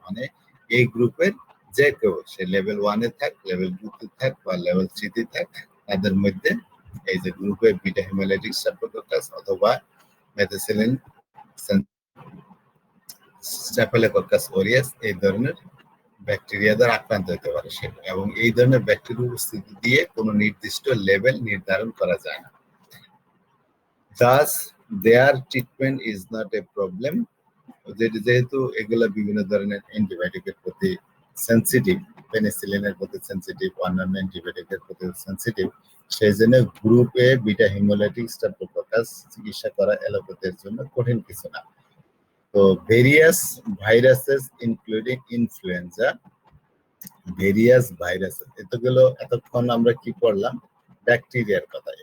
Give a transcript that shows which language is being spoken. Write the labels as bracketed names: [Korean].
[Bangla] মানে এই গ্রুপের যে কেউ, সে লেভেল 1 এ থাক, লেভেল 2 তে থাক, বা লেভেল 3 তে থাক, তাদের মধ্যে এই যে গ্রুপে বিটা হিমোলাইটিক স্ট্রেপ্টোকক্কাস অথবা মেথিসিলিন স্টেফিলোকক্কাস অরিয়াস এই ধরনের ব্যাকটেরিয়া দ্বারা আক্রান্ত হতে পারে সেটা, এবং এই ধরনের ব্যাকটেরিয়া উপস্থিতি দিয়ে কোনো নির্দিষ্ট লেভেল নির্ধারণ করা যায় না। [English] Thus, their treatment is not a problem. [Bangla] যেহেতু এগুলা বিভিন্ন ধরনের অ্যান্টিবায়োটিকের প্রতি সেনসিটিভ, পেনিসিলিনের প্রতি সেনসিটিভ, অন্যান্য অ্যান্টিবায়োটিকের প্রতি সেনসিটিভ, সেই জন্য গ্রুপ এ বিটা হিমোলাইটিক স্ট্রেপ্টোকক্কাস চিকিৎসা করা অ্যালোপ্যাথির জন্য কঠিন কিছু না। [English] তো various viruses including influenza, various viruses, [Bangla] এতক্ষণ আমরা কি পড়লাম? ব্যাকটেরিয়ার কথা।